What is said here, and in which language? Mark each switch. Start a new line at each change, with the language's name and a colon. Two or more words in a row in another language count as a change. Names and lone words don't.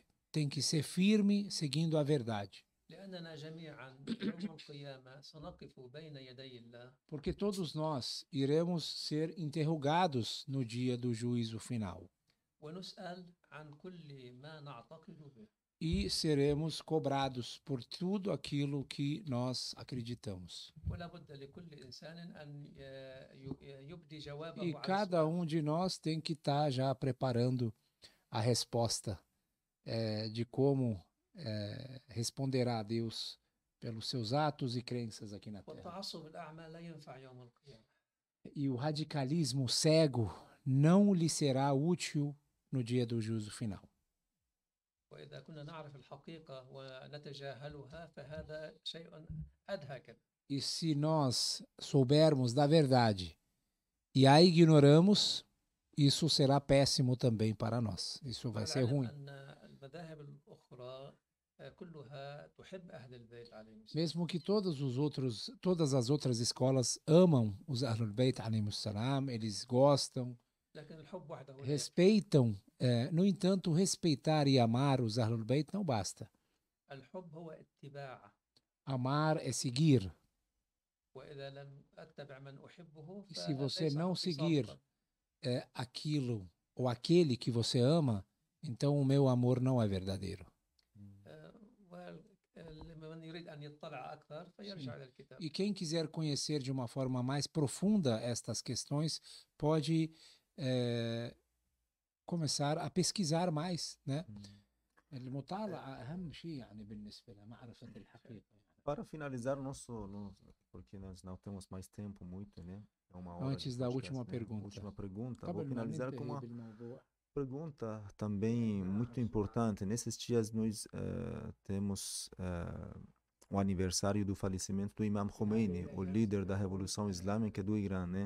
Portuguese: Tem que ser firme seguindo a verdade.
Arabic: لأننا جميعا يوم القيامة سنقف بين يدي الله.
Portuguese: Porque todos nós iremos ser interrogados no dia do juízo final.
Arabic: ونسأل عن كل ما نعتقد به.
Portuguese: E seremos cobrados por tudo aquilo que nós acreditamos.
Arabic: ولا بد لكل إنسان أن يبدي جوابه
Portuguese: E
Arabic: على
Portuguese: cada
Arabic: السؤال.
Portuguese: de nós tem que estar já preparando a resposta de como responderá a Deus pelos seus atos e crenças aqui na Terra.
Arabic: والتعصب الأعمى لا ينفع يوم القيامة.
Portuguese: E o radicalismo cego não lhe será útil no dia do juízo final.
Arabic: وإذا كنا نعرف الحقيقة ونتجاهلها فهذا شيء أدهى.
Portuguese: E se nós soubermos da verdade e a ignoramos, isso será péssimo também para nós. Isso vai ser ruim.
Arabic: المذاهب الأخرى كلها تحب أهل البيت عليهم السلام.
Portuguese: Mesmo que todas as outras escolas amam os
Arabic: أهل البيت عليهم السلام,
Portuguese: eles gostam,
Arabic: لكن الحب وحده لا يكفي.
Portuguese: respeitam, no entanto, respeitar e amar os
Arabic: أهل البيت
Portuguese: não basta.
Arabic: الحب هو اتباع.
Portuguese: Amar é seguir.
Arabic: وإذا لم أتبع من أحبه
Portuguese: E se você
Arabic: فليس
Portuguese: não
Arabic: حبي
Portuguese: seguir
Arabic: صادقا.
Portuguese: aquilo ou aquele que você ama, então o meu amor não é verdadeiro.
Arabic: ولمن يريد أن يطلع أكثر فيرجع إلى الكتاب.
Portuguese: E quem quiser conhecer de uma forma mais profunda estas questões, pode começar a pesquisar mais, né?
Arabic: المطالعة أهم شيء يعني بالنسبة لمعرفة الحقيقة.
Portuguese: Para finalizar porque nós não temos mais tempo muito, né? É uma hora Antes de da podcast, última né? pergunta. Última pergunta.
Arabic: قبل
Portuguese: Vou
Arabic: ما
Portuguese: finalizar com
Arabic: ننتهي
Portuguese: uma
Arabic: بالموضوع.
Portuguese: pergunta também muito importante. Nesses dias nós temos o aniversário do falecimento do Imam Khomeini, o líder da Revolução Islâmica do Irã, né?